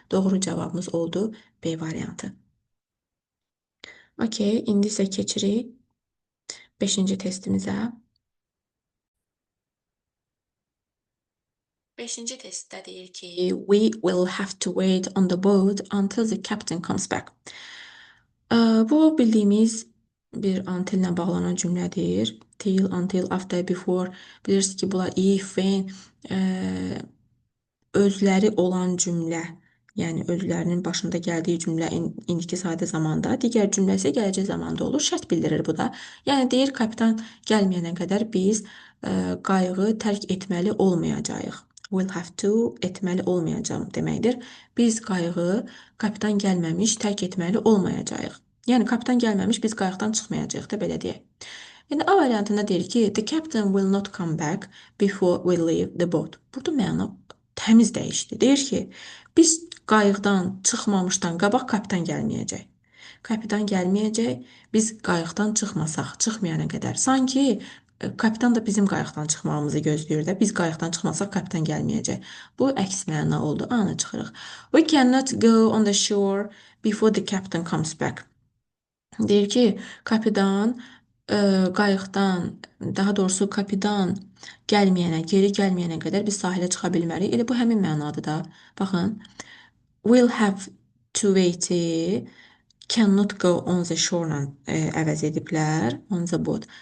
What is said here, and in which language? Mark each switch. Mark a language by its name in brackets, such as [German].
[Azerbaijani] Doğru cavabımız oldu B variantı. Okey, indi isə keçirik 5-ci testimizə. 5-ci testdə deyir ki, [English] we will have to wait on the boat until the captain comes back. [Azerbaijani] Bu bildiyimiz bir until-lə bağlanan cümlədir. [English] Till, until, after, before. [Azerbaijani] Bilirsiniz ki, bunlar if, when, özləri olan cümlə, yəni özlərinin başında gəldiyi cümlə indiki sadə zamanda, digər cümlə isə gələcək zamanda olur. Şərt bildirir bu da. Yəni deyir, kapitan gəlməyənə qədər biz qayığı tərk etməli olmayacağıq. Will have to etməli olmayacağım deməkdir. Biz qayığı kapitan gəlməmiş tərk etməli olmayacağıq. Yəni kapitan gəlməmiş biz qayıqdan çıxmayacağıq da belə deyək. Yəni A variantında deyir ki, [English] the captain will not come back before we leave the boat. [Azerbaijani] Burada məna təmiz dəyişdi. Deyir ki, biz qayıqdan çıxmamışdan qabaq kapitan gəlməyəcək. Kapitan gəlməyəcək, biz qayıqdan çıxmasaq, çıxmayana qədər. Sanki kapitan da bizim qayıqdan çıxmağımızı gözləyir də. Biz qayıqdan çıxmasaq kapitan gəlməyəcək. Bu əks məna oldu. Ana çıxırıq. [English] We cannot go on the shore before the captain comes back. [Azerbaijani] Deyir ki, kapitan qayıqdan, daha doğrusu kapitan geri gəlməyənə qədər biz sahilə çıxa bilmərik. Elə bu həmin mənadır da. Baxın, will have to wait-i cannot go on the shore-la əvəz ediblər. On the boat.